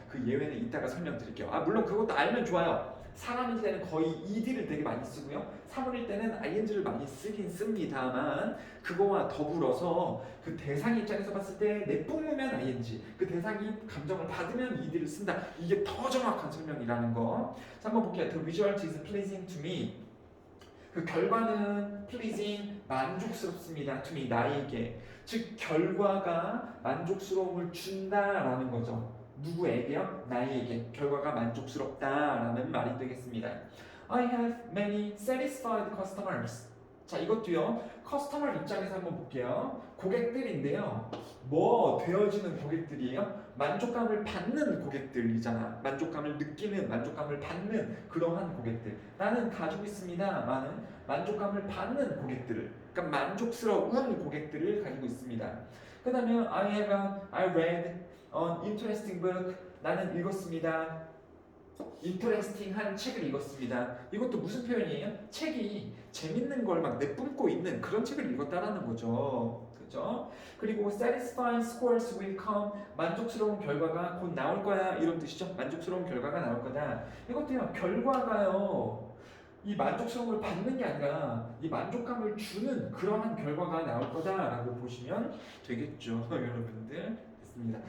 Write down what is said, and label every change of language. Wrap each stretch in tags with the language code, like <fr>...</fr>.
<ko>그 예외는 이따가 설명드릴게요. 물론 그것도 알면 좋아요. 사람일 때는 거의 ed를 되게 많이 쓰고요, 사물일 때는 ing를 많이 쓰긴 씁니다만 그거와 더불어서 그 대상 입장에서 봤을 때 내뿜으면 ing, 그 대상이 감정을 받으면 ed를 쓴다. 이게 더 정확한 설명이라는 거. 자, 한번 볼게요.</ko> <en>The result is pleasing to me.</en> <ko>그 결과는</ko> <en>pleasing,</en> <ko>만족스럽습니다.</ko> <en>to me,</en> <ko>나에게. 즉 결과가 만족스러움을 준다라는 거죠. 누구에게요? 나에게. 결과가 만족스럽다라는 말이 되겠습니다.</ko> <en>I have many satisfied customers.</en> <ko>자, 이것도요, 커스터머 입장에서 한번 볼게요. 고객들인데요, 뭐 되어지는 고객들이에요? 만족감을 받는 고객들이잖아. 만족감을 느끼는, 만족감을 받는 그러한 고객들. 나는 가지고 있습니다. 많은 만족감을 받는 고객들을, 그러니까 만족스러운 고객들을 가지고 있습니다. 그 다음에</ko> <en>I read an interesting book.</en> <ko>나는 읽었습니다. 인터레스팅한 책을 읽었습니다. 이것도 무슨 표현이에요? 책이 재밌는 걸 막 내뿜고 있는 그런 책을 읽었다라는 거죠. 그죠?</ko> <en>그리고 satisfying scores will come.</en> <ko>만족스러운 결과가 곧 나올 거야 이런 뜻이죠. 만족스러운 결과가 나올 거다. 이것도요, 결과가요, 이 만족스러움을 받는 게 아니라 이 만족감을 주는 그러한 결과가 나올 거다라고 보시면 되겠죠. 여러분들. 됐습니다.</ko>